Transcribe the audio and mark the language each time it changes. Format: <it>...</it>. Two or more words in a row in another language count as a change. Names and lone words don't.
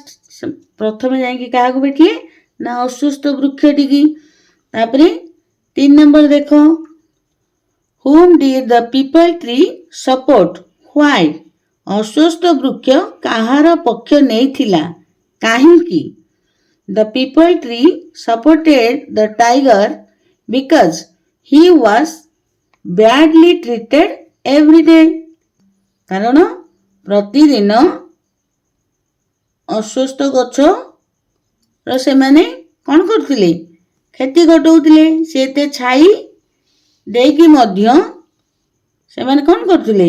<or>ପ୍ରଥମେ ଯାଇକି କାହାକୁ ଭେଟିଲେ ନା ଅସୁସ୍ଥ ବୃକ୍ଷଟିକି। ତାପରେ 3 ନମ୍ବର ଦେଖ।</or> <en>Whom did the people tree support? Why?</en> <or>ଅସୁସ୍ଥ ବୃକ୍ଷ କାହାର ପକ୍ଷ ନେଇଥିଲା? କାହିଁକି?</or> <en>The people tree supported the tiger because he was badly treated every day.</en> <or>କାରଣ ପ୍ରତିଦିନ ଅସୁସ୍ଥ ଗଛର ସେମାନେ କ'ଣ କରୁଥିଲେ? କ୍ଷତି ଘଟଉଥିଲେ। ସେ ଏତେ ଛାଇ ଦେଇକି ମଧ୍ୟ ସେମାନେ କ'ଣ କରୁଥିଲେ?</or>